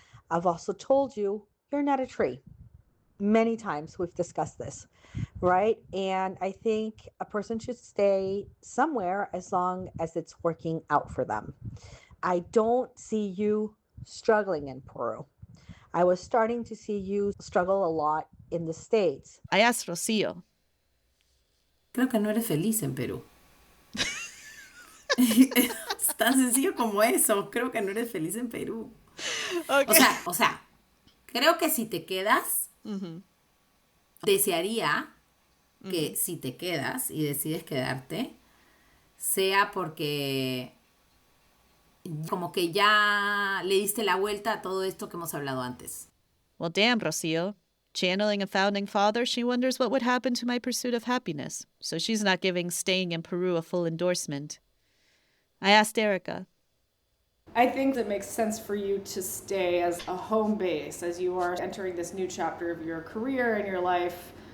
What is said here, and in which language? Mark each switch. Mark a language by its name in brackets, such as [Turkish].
[English] I've also told you, you're not a tree. Many times we've discussed this, right? And I think a person should stay somewhere as long as it's working out for them. I don't see you struggling in Peru. I was starting to see you struggle a lot in the States. I asked Rocío. [Spanish] Creo que no eres feliz en Perú. Es tan sencillo como eso. Creo que no eres feliz en Perú. [English] Okay. [Spanish] O sea, creo que si te quedas, desearía que si te quedas y decides quedarte, sea porque como que ya le diste la vuelta a todo esto que hemos hablado antes. [English] Well, damn, Rocío. Channeling a founding father, she wonders what would happen to my pursuit of happiness, so she's not giving staying in Peru a full endorsement. I asked Erica. I think it makes sense for you to stay as a home base as you are entering this new chapter of your career and your life.